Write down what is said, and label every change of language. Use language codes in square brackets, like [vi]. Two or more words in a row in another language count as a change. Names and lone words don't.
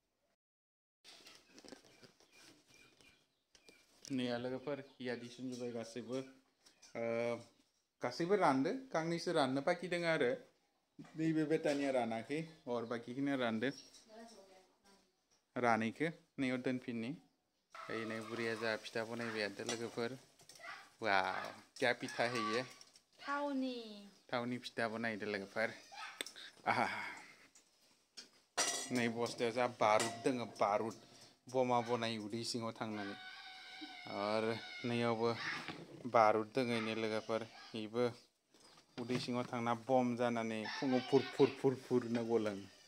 [brx] नैया लोगोफोर हियादि सुनजोब्बाय गासैबो रानदो गांनैसो राननो बाखि दङ आरो नैबे बेटानिया रानाखै और बाखिखिनिया रानदो रानैखो नैयाव दोनफिननि नै बुरिया जा फिथा बनायबाय थादो लोगोफोर वाव [hi] क्या पिठा है ये [brx] थावनि फिथा बनायदो लोगोफोर आहा नै बस्थायाव जा बारुद दोङो बारुद बमा बनायो उदै सिङाव थांनानै आरो नैयावबो बारुद दोङो नै लोगोफोर इबो उदै सिङाव थांना बम जानानै फुङाव फुर होनना गलाङो